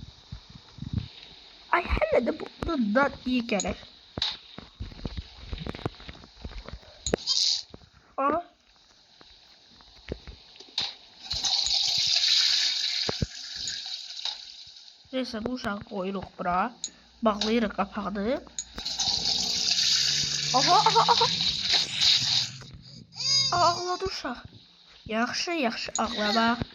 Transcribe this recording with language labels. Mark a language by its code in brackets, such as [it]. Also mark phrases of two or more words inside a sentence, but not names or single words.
[tr] Ay hele de bundan iyi gelir. [az] Neyse bu uşağı qoyuruq bura. Bağlayırıq qapağını. Aha. Ağladı uşaq. Yaxşı ağlama.